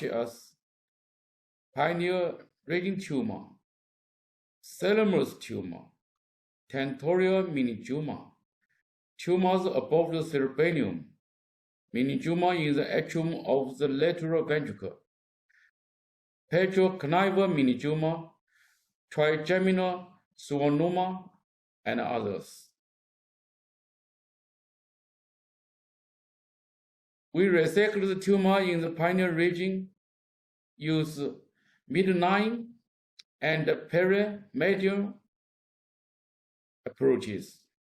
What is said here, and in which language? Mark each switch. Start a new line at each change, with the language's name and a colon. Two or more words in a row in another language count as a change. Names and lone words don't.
English: as pineal raging tumor, thalamus tumor, tentorial meningioma, tumors above the cerebellum, meningioma in the atrium of the lateral ventricle, petroclival meningioma, trigeminal schwannoma, and others. We resect the tumor in the pineal region, use mid-line and peri-medial approaches.